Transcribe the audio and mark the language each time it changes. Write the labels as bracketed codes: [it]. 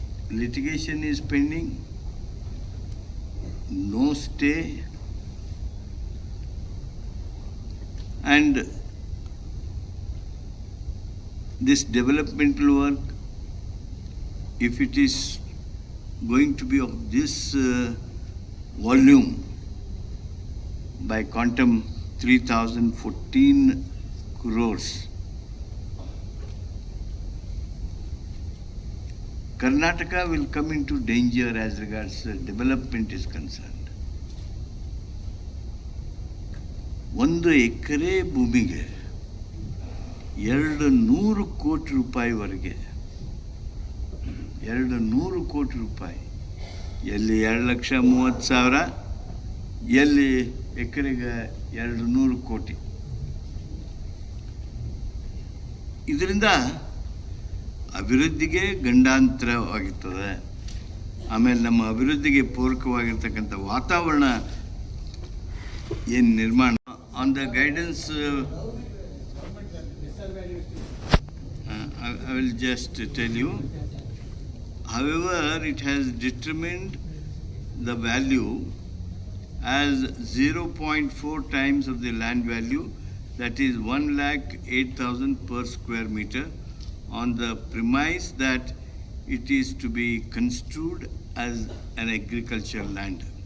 [en] litigation is pending, no stay, and this developmental work, if it is going to be of this volume by quantum 3014 crores, Karnataka will come into danger as regards development is concerned. [kn] 1 ಎಕರೆ ಭೂಮಿಗೆ 200 ಕೋಟಿ ರೂಪಾಯಿವರೆಗೆ, 200 ಕೋಟಿ ರೂಪಾಯಿ, ಎಲ್ಲಿ 2,30,000, ಎಲ್ಲಿ ಎಕರೆಗೆ 200 ಕೋಟಿ. ಇದರಿಂದ ಅಭಿವೃದ್ಧಿಗೆ ಗಂಡಾಂತರವಾಗಿರ್ತದೆ. ಆಮೇಲೆ ನಮ್ಮ ಅಭಿವೃದ್ಧಿಗೆ ಪೂರಕವಾಗಿರ್ತಕ್ಕಂಥ ವಾತಾವರಣ ಏನು ನಿರ್ಮಾಣ. [en] On the guidance, I will just tell you. However, it has determined the value as 0.4 times of the land value, that is 1,08,000 per square meter, on the premise that it is to be construed as an agricultural land.